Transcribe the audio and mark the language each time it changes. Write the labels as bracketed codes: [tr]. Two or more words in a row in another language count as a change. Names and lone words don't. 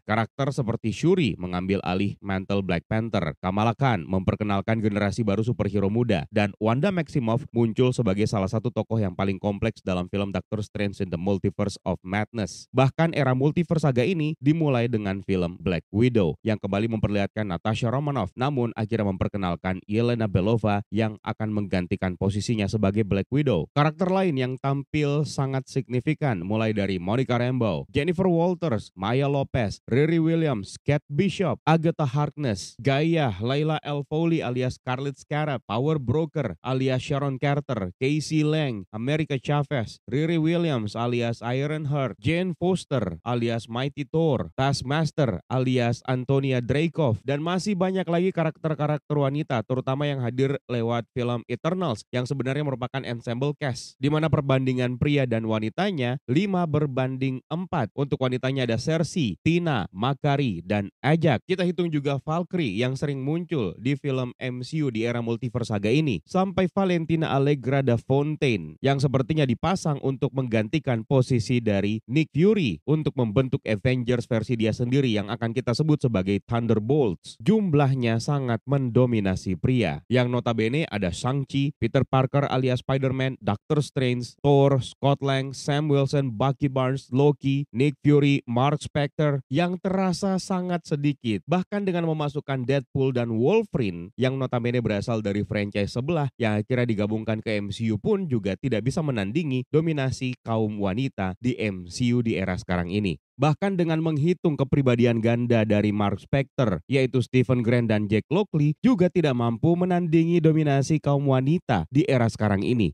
[id] Karakter seperti Shuri mengambil alih mantle Black Panther, Kamala Khan memperkenalkan generasi baru superhero muda, dan Wanda Maximoff muncul sebagai salah satu tokoh yang paling kompleks dalam film Doctor Strange in the Multiverse of Madness. Bahkan era Multiverse Saga ini dimulai dengan film Black Widow yang kembali memperlihatkan Natasha Romanoff, namun akhirnya memperkenalkan Yelena Belova yang akan menggantikan posisinya sebagai Black Widow. Karakter lain yang tampil sangat signifikan mulai dari Monica Rambeau, Jennifer Walters, Maya Lopez, Riri Williams, Kate Bishop, Agatha Harkness, Gaia, Layla El Fowley alias Scarlet Scarab, Power Broker alias Sharon Carter, Casey Lang, America Chavez, Riri Williams alias Ironheart, Jane Foster alias Mighty Thor, Taskmaster alias Antonia Dreykov, dan masih banyak lagi karakter-karakter wanita terutama yang hadir lewat film Eternals yang sebenarnya merupakan [en] ensemble cast [id] di mana perbandingan pria dan wanitanya 5:4. Untuk wanitanya ada Cersei, Tina, Makari, dan Ajak. Kita hitung juga Valkyrie yang sering muncul di film MCU di era Multiverse Saga ini, sampai Valentina Allegra da Fontaine yang sepertinya dipasang untuk menggantikan posisi dari Nick Fury untuk membentuk Avengers versi dia sendiri yang akan kita sebut sebagai Thunderbolts. Jumlahnya sangat mendominasi pria, yang notabene ada Shang-Chi, Peter Parker alias Spider-Man, Doctor Strange, Thor, Scott Lang, Sam Wilson, Bucky Barnes, Loki, Nick Fury, Mark Spector yang terasa sangat sedikit. Bahkan dengan memasukkan Deadpool dan Wolverine yang notabene berasal dari franchise sebelah yang akhirnya digabungkan ke MCU pun juga tidak bisa menandingi dominasi kaum wanita di MCU di era sekarang ini. Bahkan dengan menghitung kepribadian ganda dari Mark Spector, yaitu Stephen Grant dan Jack Lockley, juga tidak mampu menandingi dominasi kaum wanita di era sekarang ini.